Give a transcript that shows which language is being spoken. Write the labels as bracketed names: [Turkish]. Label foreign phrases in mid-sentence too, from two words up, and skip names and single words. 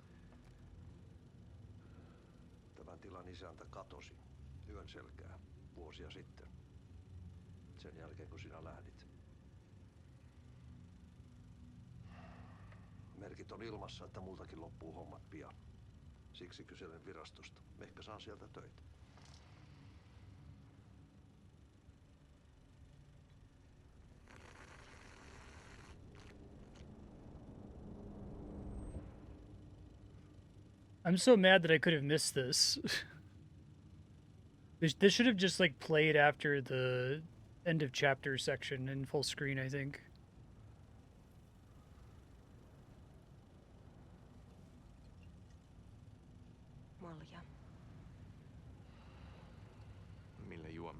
[Finnish] Tämän tilan isäntä katosi yön selkää vuosia sitten. Sen jälkeen kun sinä lähdit. Merkit on ilmassa, että multakin loppuu hommat pian. Siksi kyselen virastosta. Ehkä saan sieltä töitä. [English] I'm so mad that I could have missed this. This should have just like played after the end of chapter section in full screen, I think. [Finnish] Malja. Millä juomme?